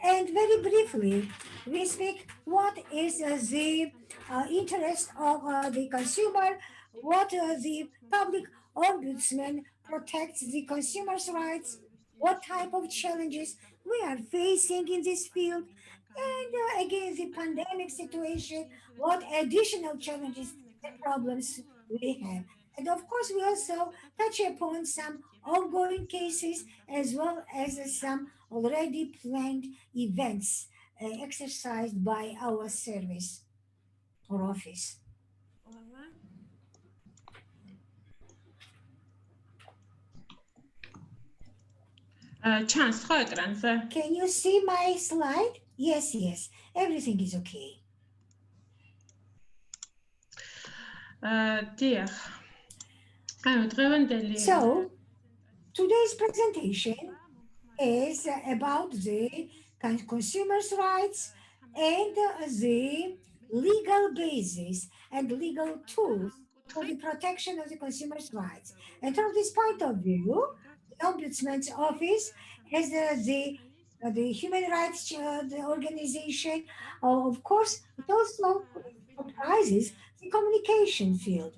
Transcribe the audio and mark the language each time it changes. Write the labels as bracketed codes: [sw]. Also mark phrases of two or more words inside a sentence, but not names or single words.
[en] And very briefly, we speak what is the interest of the consumer, what the public ombudsman protects the consumer's rights, what type of challenges we are facing in this field, and again, the pandemic situation, what additional challenges and problems we have. And of course, we also touch upon some ongoing cases as well as some already planned events exercised by our service or office. [ka] ჩანს ხო ეკრანზე? [en] Can you see my slide? Yes, yes. Everything is okay. [ka] დიახ. ანუ დღევანდელი [en] So, today's presentation is about the consumers' rights and the legal basis and legal tools for the protection of the consumers' rights. And from this point of view, the Ombudsman's Office as the human rights the organization, of course, it also comprises the communication field.